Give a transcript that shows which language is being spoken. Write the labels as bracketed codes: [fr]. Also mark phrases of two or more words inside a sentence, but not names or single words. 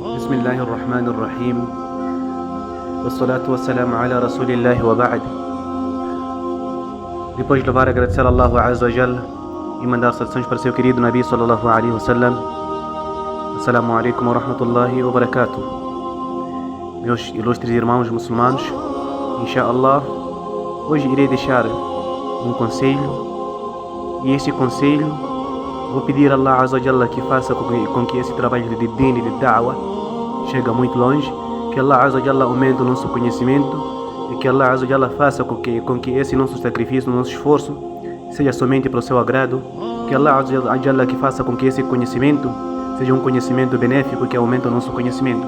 [ar] بسم الله الرحمن الرحيم والصلاة والسلام على رسول الله وبعد. [pt] Depois de louvar e agradecer a Allah [ar] عز وجل [pt] e mandar saudações para seu querido Nabi [ar] صلى الله عليه وسلم. السلام عليكم ورحمة الله وبركاته. [pt] Meus ilustres irmãos muçulmanos, inshallah, hoje irei deixar um conselho, e esse conselho vou pedir a Allah [ar] عز وجل [pt] que faça com que esse trabalho de din e de da'wah chegue muito longe, que Allah [ar] عز وجل [pt] aumente o nosso conhecimento e que Allah [ar] عز وجل [pt] faça com que esse nosso sacrifício, nosso esforço seja somente para o seu agrado, que Allah [ar] عز وجل [pt] que faça com que esse conhecimento seja um conhecimento benéfico que aumente o nosso conhecimento.